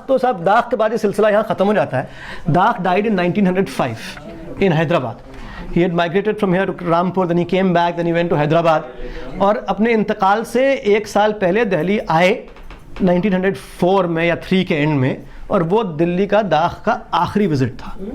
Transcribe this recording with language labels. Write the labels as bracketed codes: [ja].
[ur] تو صاحب داغ کے بعد یہ سلسلہ یہاں ختم ہو جاتا ہے. [en] Dagh died in 1905 in Hyderabad. He had migrated from here to Rampur, then he came back, then he went to Hyderabad. [ur] اور اپنے انتقال سے ایک سال پہلے دہلی آئے 1904 میں یا 3 کے اینڈ میں, اور وہ دلی کا داغ کا آخری وزٹ تھا.